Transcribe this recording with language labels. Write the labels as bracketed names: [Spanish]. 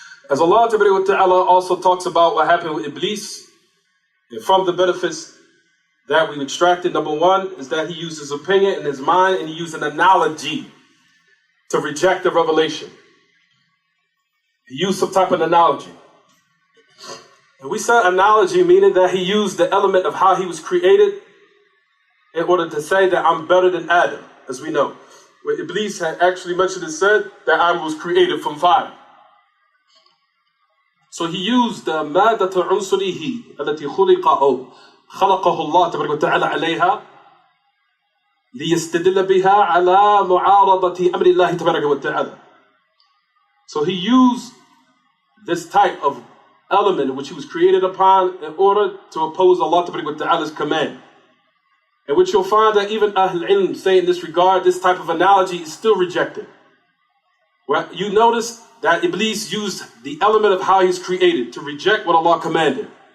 [English] As Allah Ta'ala also talks about what happened with Iblis, and from the benefits that we extracted, number one is that he used his opinion and his mind, and he used an analogy to reject the revelation. He used some type of analogy. And we said analogy, meaning that he used the element of how he was created in order to say that I'm better than Adam, as we know. Where Iblis had actually mentioned and said that Adam was created from fire. So he used the [Arabic] مادة عنصره التي خلقه الله تبارك وتعالى عليها ليستدل بها على معارضة أمر الله تبارك وتعالى. [English] So he used this type of element which he was created upon in order to oppose Allah تبارك وتعالى's command. In which you'll find that even Ahl Ilm say in this regard, this type of analogy is still rejected. Well, you notice that Iblis used the element of how he's created to reject what Allah commanded.